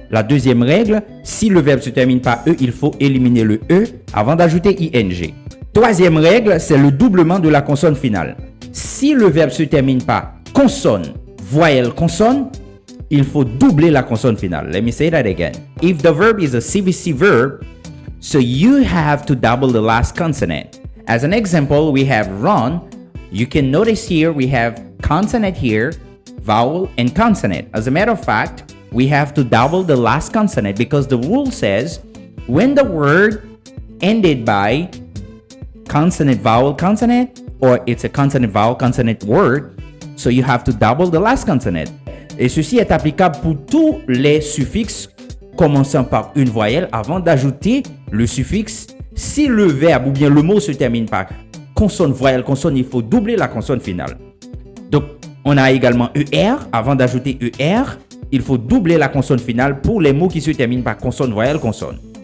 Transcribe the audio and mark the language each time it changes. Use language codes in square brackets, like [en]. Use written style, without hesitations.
[fr] La deuxième règle, si le verbe se termine par E, il faut éliminer le E avant d'ajouter ing. Troisième règle, c'est le doublement de la consonne finale. Si le verbe se termine par consonne, voyelle, consonne, il faut doubler la consonne finale. [en] Let me say that again. If the verb is a CVC verb, so you have to double the last consonant. As an example, we have run. You can notice here we have consonant here, vowel and consonant. As a matter of fact, we have to double the last consonant because the rule says when the word ended by consonant, vowel, consonant, or it's a consonant, vowel, consonant word, so you have to double the last consonant. [fr] Et ceci est applicable pour tous les suffixes commençant par une voyelle avant d'ajouter le suffixe. Si le verbe ou bien le mot se termine par consonne, voyelle, consonne, il faut doubler la consonne finale. Donc, on a également ER. Avant d'ajouter ER, il faut doubler la consonne finale pour les mots qui se terminent par consonne, voyelle, consonne.